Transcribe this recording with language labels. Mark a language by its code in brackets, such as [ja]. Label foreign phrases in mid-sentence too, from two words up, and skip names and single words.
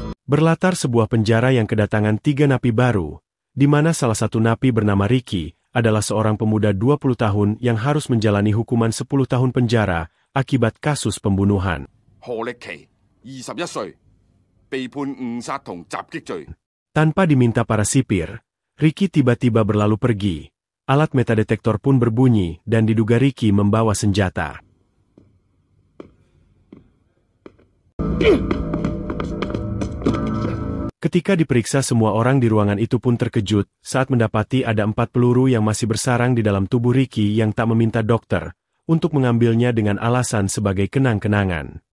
[id] Berlatar sebuah penjara yang kedatangan 3 napi baru, di mana salah satu napi bernama Ricky, adalah seorang pemuda 20 tahun yang harus menjalani hukuman 10 tahun penjara akibat kasus pembunuhan. [yue] 何力奇，21歲，被判誤殺同襲擊罪。 [id] Tanpa diminta para sipir, Ricky tiba-tiba berlalu pergi. Alat metadetektor pun berbunyi dan diduga Ricky membawa senjata. Ketika diperiksa, semua orang di ruangan itu pun terkejut saat mendapati ada 4 peluru yang masih bersarang di dalam tubuh Ricky yang tak meminta dokter untuk mengambilnya dengan alasan sebagai kenang-kenangan.